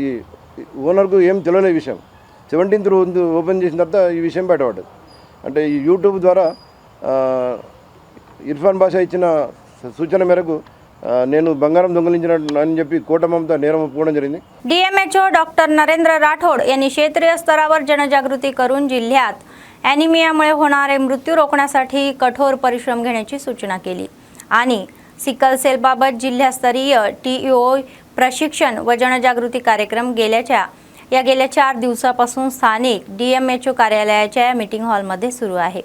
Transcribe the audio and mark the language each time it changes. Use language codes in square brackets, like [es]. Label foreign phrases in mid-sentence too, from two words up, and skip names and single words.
[te] ఇది ఓనర్కు ఏం తెలియలే ఈ విషయం. 17th రోజు ఓపెన్ చేసిన తర్వాత ఈ విషయం బయటపడ్డది. అంటే ఈ యూట్యూబ్ ద్వారా ఇర్ఫాన్ బాషా ఇచ్చిన సూచన మేరకు నేను బంగారం దొంగిలించిన అని చెప్పి कोर्टामध्ये నేరం ఒప్పుకోవడం జరిగింది. [mr] DMHO डॉक्टर नरेंद्र राठोड यांनी क्षेत्रीय स्तरावर जनजागृती करून जिल्ह्यात ॲनिमियामुळे होणारे मृत्यू रोखण्यासाठी कठोर परिश्रम घेण्याची सूचना केली आणि सिकल सेलबाबत जिल्हास्तरीय TEO प्रशिक्षण व जनजागृती कार्यक्रम गेल्या 4 दिवसापासून स्थानिक DMHO कार्यालयाच्या मीटिंग हॉलमध्ये सुरू आहे.